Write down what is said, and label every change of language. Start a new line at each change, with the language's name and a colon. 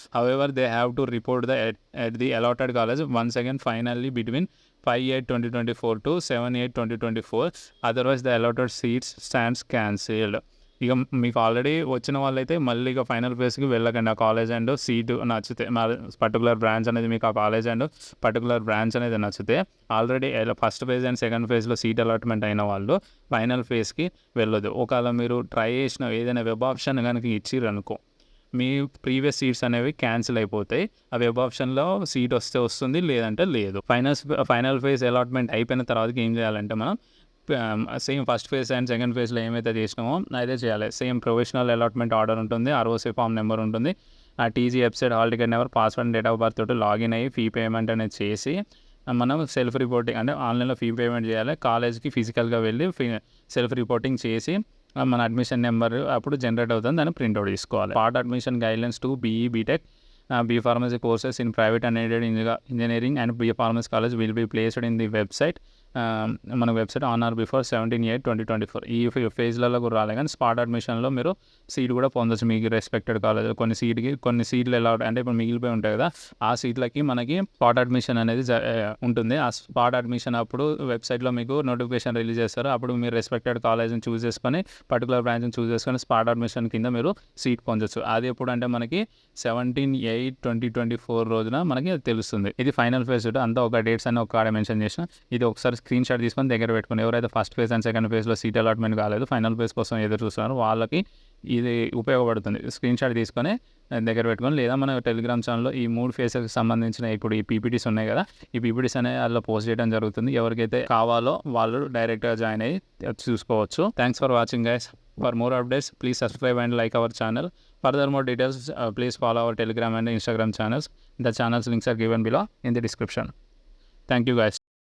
English: However, they have to report at the allotted college once again finally between 5/8/2024 to 7/8/2024. Otherwise, the allotted seats stands cancelled.
Telugu: ఇక మీకు already వచ్చిన వాళ్ళైతే మళ్ళీ ఇక final ఫేజ్కి వెళ్ళకండి. ఆ కాలేజ్ అండ్ సీటు నచ్చితే పర్టికులర్ బ్రాంచ్ అనేది మీకు ఆ కాలేజ్ అండ్ పర్టికులర్ బ్రాంచ్ అనేది నచ్చితే already first phase and second ఫేజ్లో సీట్ అలాట్మెంట్ అయిన వాళ్ళు ఫైనల్ ఫేజ్కి వెళ్ళొద్దు. ఒకవేళ మీరు ట్రై చేసిన ఏదైనా వెబ్ ఆప్షన్ కనుక ఇచ్చిర్రు అనుకో, మీ ప్రీవియస్ సీట్స్ అనేవి క్యాన్సిల్ అయిపోతాయి. ఆ వెబ్ ఆప్షన్లో సీట్ వస్తే వస్తుంది, లేదంటే లేదు. ఫైనల్ ఫేజ్ అలాట్మెంట్ అయిపోయిన తర్వాతకి ఏం చేయాలంటే మనం same first phase and second ఫేజ్లో ఏమైతే చేసినామో అదే చేయాలి. సేమ్ ప్రొవిజనల్ అలాట్మెంట్ ఆర్డర్ ఉంటుంది, ROC ఫామ్ నెంబర్ ఉంటుంది, ఆ TG website hall ticket number password date of birth తోటి లాగిన్ అయ్యి ఫీ పేమెంట్ అనేది చేసి మనం సెల్ఫ్ రిపోర్టింగ్ అంటే ఆన్లైన్లో ఫీ పేమెంట్ చేయాలి. కాలేజ్కి ఫిజికల్గా వెళ్ళి సెల్ఫ్ రిపోర్టింగ్ చేసి మన అడ్మిషన్ నెంబర్ అప్పుడు జనరేట్ అవుతుంది, దాన్ని ప్రింట్అవుట్ తీసుకోవాలి.
English: Part admission guidelines to BE BTech B Pharmacy courses in private and aided engineering and B Pharmacy college will be placed in the website.
Telugu: మన
English: Website on or before 17/8/2024.
Telugu: ఈ ఫేజ్లలో కూడా రాలే, కానీ spot అడ్మిషన్లో మీరు seat కూడా పొందొచ్చు మీకు రెస్పెక్టెడ్ కాలేజ్. కొన్ని సీట్లు ఎలా అంటే ఇప్పుడు మిగిలిపోయి ఉంటాయి కదా, ఆ సీట్లకి మనకి స్పాట్ అడ్మిషన్ అనేది ఉంటుంది. ఆ స్పాట్ అడ్మిషన్ అప్పుడు వెబ్సైట్లో మీకు నోటిఫికేషన్ రిలీజ్ చేస్తారు. అప్పుడు మీరు రెస్పెక్టెడ్ కాలేజ్ని చూస్ చేసుకొని పర్టికులర్ బ్రాంచ్ని చూస్ చేసుకొని స్పాట్ అడ్మిషన్ కింద మీరు సీట్ పొందొచ్చు. అది ఎప్పుడు అంటే మనకి 17/8/2024 రోజున మనకి తెలుస్తుంది. ఇది ఫైనల్ ఫేజ్ అంతా ఒక డేట్స్ అని ఒక కాడ మెన్షన్ చేసిన. ఇది ఒకసారి స్క్రీన్ షాట్ తీసుకొని దగ్గర పెట్టుకుని ఎవరైతే ఫస్ట్ ఫేజ్ అండ్ సెకండ్ ఫేజ్లో సీట్ అలాట్మెంట్ కాలేదు, ఫైనల్ ఫేజ్ కోసం ఎదురు చూస్తున్నారో వాళ్ళకి ఇది ఉపయోగపడుతుంది. స్క్రీన్ షాట్ తీసుకొని దగ్గర పెట్టుకొని, లేదా మన టెలిగ్రామ్ ఛానల్లో ఈ 3 ఫేజెస్కి సంబంధించిన ఇప్పుడు ఈ PPTs ఉన్నాయి కదా, ఈ PPTs అనేవి అందులో పోస్ట్ చేయడం జరుగుతుంది. ఎవరికైతే కావాలో వాళ్ళు డైరెక్ట్గా జాయిన్ అయ్యి చూసుకోవచ్చు.
English: Thanks for watching guys. For more updates, please subscribe and like our channel. Further more details, please follow our Telegram and Instagram channels. The channels links are given below in the description. Thank you guys.